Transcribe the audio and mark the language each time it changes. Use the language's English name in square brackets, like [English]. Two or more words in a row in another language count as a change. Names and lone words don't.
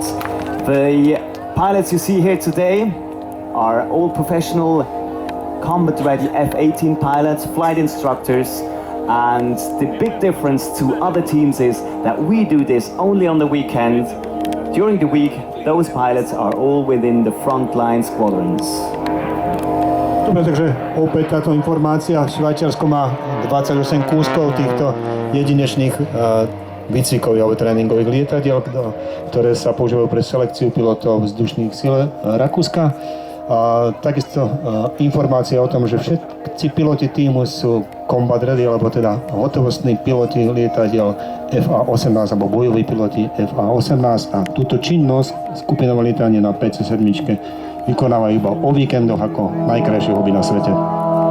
[English] The pilots you see here today are all professional combat-ready F-18 pilots, flight instructors, and the big difference to other teams is that we do this only on the weekend. During the week, those pilots are all within the frontline squadrons. [Slovak] Dobre, takže opäť táto informácia. Švajčiarsko má 28 kúskov týchto jedinečných výcvikov alebo tréningových lietadiel, ktoré sa používajú pre selekciu pilotov vzdušných síl Rakúska. Takisto informácia o tom, že všetci piloti týmu sú [English] combat ready, [Slovak] alebo teda hotovostní piloti lietadiel FA-18 alebo bojoví piloti FA-18 a túto činnosť skupinové lietanie na PC-7 vykonávajú iba o víkendoch ako najkrajšie hobby na svete.